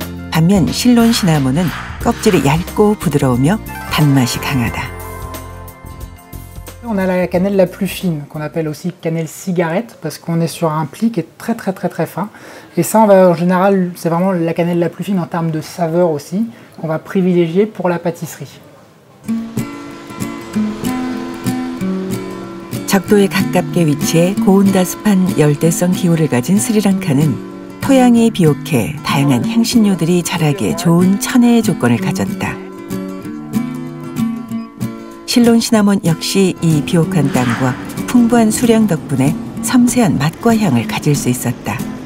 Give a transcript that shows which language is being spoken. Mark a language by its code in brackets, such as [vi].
[ko] 반면 실론 시나몬은 껍질이 얇고 부드러우며 단맛이 강하다. [fr] On a la cannelle la plus fine, qu'on appelle aussi cannelle cigarette, parce qu'on est sur un pli qui est très fin. Et ça, on va, en général, c'est vraiment la cannelle la plus fine en termes de saveur aussi, qu'on va privilégier pour la pâtisserie. [ko] 적도에 가깝게 위치해 고온다습한 열대성 기후를 가진 스리랑카는 토양이 비옥해 다양한 향신료들이 자라기에 좋은 천혜의 조건을 가졌다. 실론 시나몬 역시 이 비옥한 땅과 풍부한 수량 덕분에 섬세한 맛과 향을 가질 수 있었다.